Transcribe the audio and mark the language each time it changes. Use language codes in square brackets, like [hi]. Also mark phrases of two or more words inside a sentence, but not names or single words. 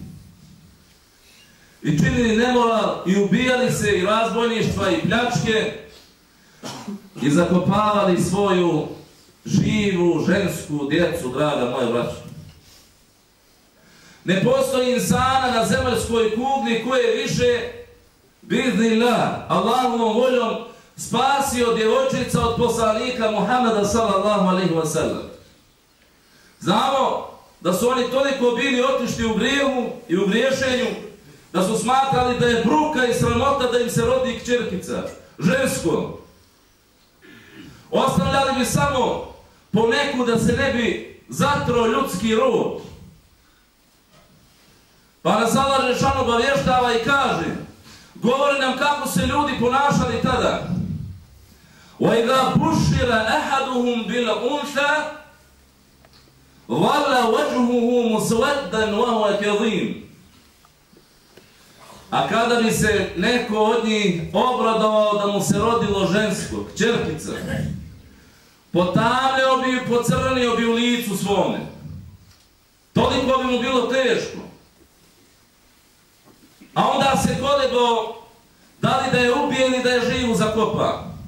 [bs] I činili nemoral, i ubijali se, i razbojništva, i pljačke, i zakopavali svoju živu žensku djecu, draga moja braća. Ne postoji insana na zemaljskoj kugli koji je više biznillah, Allahovom voljom, spasio djevojčica od poslanika Muhammeda [ar] صلى الله عليه وسلم. [bs] Znamo da su oni toliko bili otišli u grijehu i u griješenju da su smatrali da je bruka i sramota da im se rodi kćerkica, žensko. Ostavljali bi samo po neku da se ne bi zatro ljudski rod. Pa nas Allah Đelešanu obavještava i kaže, govori nam kako se ljudi ponašali tada. [ar] وَإِذَا بُشِّرَ أَحَدُهُمْ بِالْأُنْثَى وَلَّ وَجْهُهُ مُسْوَدًّا وَهُوَ كَظِيمٌ. [bs] A kada bi se neko od njih obradovao da mu se rodilo žensko, kćerkica, potamljao bi i pocrnio bi u licu svome. Toliko bi mu bilo teško. A onda se kolebao da li da je ubije ili da je živu zakopa.